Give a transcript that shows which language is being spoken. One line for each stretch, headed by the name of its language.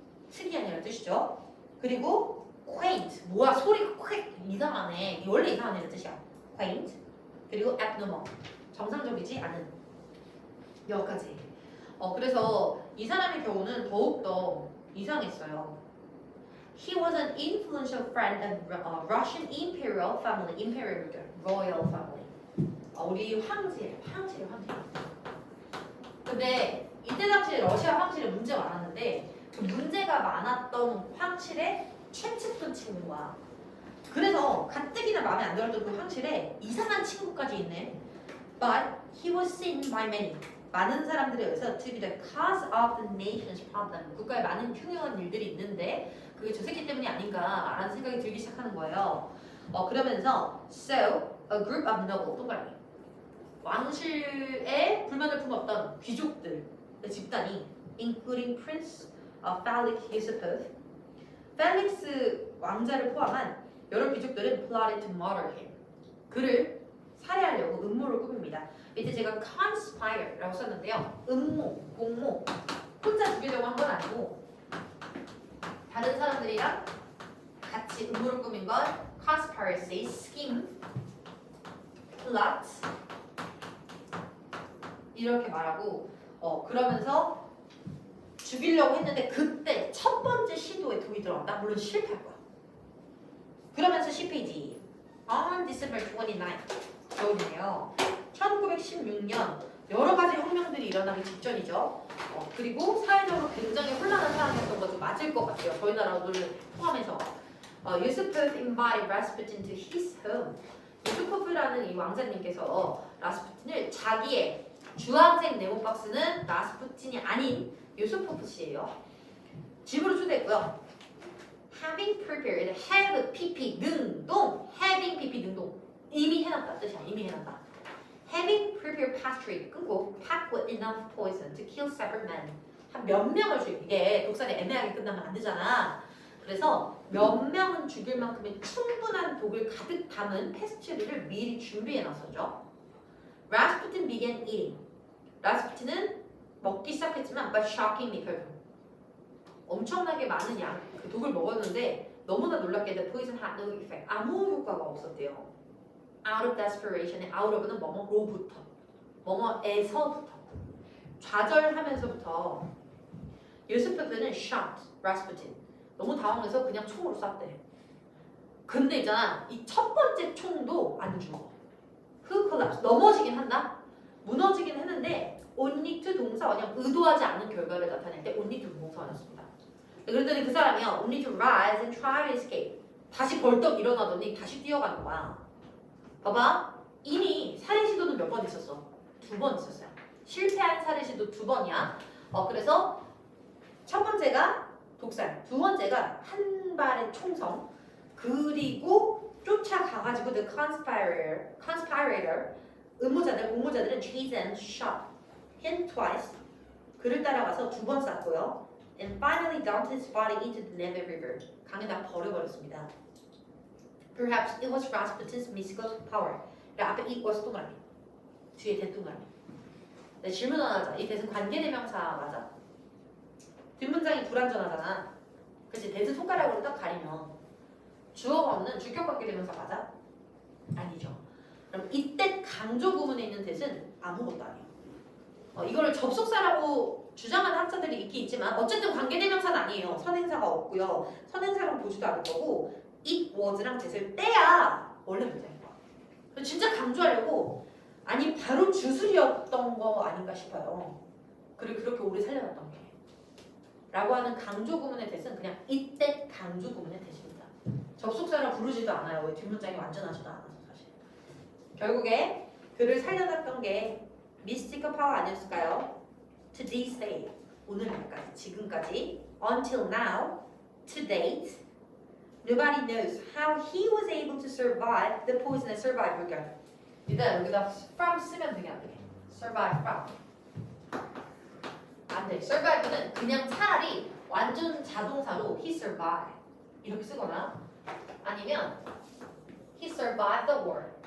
Korean: 특이한이라는 뜻이죠. 그리고 quaint, 뭐야 소리가 콱 이상하네. 원래 이상한 애는 뜻이야. quaint. 그리고 abnormal, 정상적이지 않은. 여기까지. 그래서 이 사람의 경우는 더욱더 이상했어요.
English: He was an influential friend of Russian imperial family, imperial royal family.
Korean: 우리 황제. 근데 이때 당시에 러시아 황실에 문제가 많았는데 그 문제가 많았던 황실의 최측근 친구야. 그래서 가뜩이나 마음에 안 들었던 그 황실에 이상한 친구까지 있네.
English: But he was seen by many.
Korean: 많은 사람들에 의해서
English: to be the cause of the nation's problem.
Korean: 국가에 많은 흉흉한 일들이 있는데 그게 저 새끼 때문이 아닌가라는 생각이 들기 시작하는 거예요. 그러면서
English: so a group of noble
Korean: 동그라미 왕실에 불만을 품었던 귀족들의 집단이
English: including Prince Felix Yusupov,
Korean: 펠릭스 왕자를 포함한 여러 귀족들은
English: plotted to murder him.
Korean: 그를 살해하려고 음모를 꾸밉니다. 밑에 제가 conspire라고 썼는데요. 음모, 공모, 혼자 죽이려고 한 건 아니고 다른 사람들이랑 같이 음모를 꾸민 건 conspiracy, scheme, plot 이렇게 말하고 그러면서 죽이려고 했는데 그때 첫 번째 시도에 독이 들어간다? 물론 실패할 거야. 그러면서 10페이지
English: On December 29th
Korean: 겨울이네요. 1916년 여러 가지 혁명들이 일어나기 직전이죠. 그리고 사회적으로 굉장히 혼란한 상황이었던 것도 맞을 것 같아요. 저희 나라를 포함해서.
English: Yusupov invited Rasputin to his home.
Korean: 유수포프라는 이 왕자님께서 라스푸틴을 자기의 주황색 네모 박스는 라스푸틴이 아닌 유수포프 씨예요. 집으로 초대했고요. Having prepared, have pp 능동, having pp 능동 이미 해놨다 뜻이야. 이미 해놨다.
English: Having prepared pastry
Korean: 끊고
English: packed with enough poison to kill several men.
Korean: 한 몇 명을 죽여. 이게 독살이 애매하게 끝나면 안 되잖아. 그래서 몇 명은 죽일 만큼의 충분한 독을 가득 담은 페스츄리를 미리 준비해 놨었죠.
English: Rasputin began eating.
Korean: 라스푸틴은 먹기 시작했지만
English: but shockingly
Korean: 엄청나게 많은 양 그 독을 먹었는데 너무나 놀랍게
English: the poison had no effect.
Korean: 아무 효과가 없었대요.
English: Out of desperation,
Korean: out of는 뭐뭐로부터, 뭐뭐에서부터, 좌절하면서부터. 유스프는 shot 라스푸틴. 너무 당황해서 그냥 총으로 쐈대. 근데 있잖아, 이 첫 번째 총도 안 죽어.
English: Who collapsed?
Korean: 넘어지긴 한다. 무너지긴 했는데 only to 동사 그냥 의도하지 않은 결과를 나타낼 때 only to 동사였습니다. 그랬더니 그 사람이요
English: only to rise and try to escape.
Korean: 다시 벌떡 일어나더니 다시 뛰어가는 거야. 봐봐, 이미 살해 시도는 몇 번 있었어? 2번 있었어요. 실패한 살해 시도 2번이야. 그래서 첫 번째가 독살, 두 번째가 한 발의 총성, 그리고 쫓아가가지고 the conspirator, 음모자들은
English: chase and shot him twice.
Korean: 그를 따라가서 2번 쐈고요.
English: And finally dumped his body into the Neve River.
Korean: 강에다 버려버렸습니다.
English: Perhaps it was Rasputin's mystical power.
Korean: 앞에 it was 동그라미, 뒤에 대 동그라미. 네, 질문 하나 하자. 이 대신 관계대명사 맞아? 뒷문장이 불완전하잖아. 그치? 대신 손가락으로 딱 가리면 주어가 없는 주격 관계대명사 맞아? 아니죠. 그럼 이때 강조 구문에 있는 대신 아무것도 아니에요. 이거를 접속사라고 주장하는 학자들이 있긴 있지만 어쨌든 관계대명사는 아니에요. 선행사가 없고요. 선행사랑 보지도 않을 거고 it was랑 대을 떼야 원래 문장인 거야. 진짜 강조하려고 아니 바로 주술이었던 거 아닌가 싶어요. 그리고 그렇게 오래 살려놨던 게 라고 하는 강조 구문의 대신 그냥 이때 강조 구문의 대신입니다. 접속사라 부르지도 않아요. 왜 뒷문장이 완전하지도 않아서 사실. 결국에 그를 살려놨던 게 미스티컬 파워 아니었을까요?
English: To this day,
Korean: 오늘날까지, 지금까지,
English: until now, to date, nobody knows how he was able to survive the poison and survive.
Korean: 그러니까 일단 여기다 from 쓰면 되게 안 돼. survive from. 안 돼. survive는 그냥 차라리 완전 자동사로 he survived 이렇게 쓰거나 아니면 he survived the war.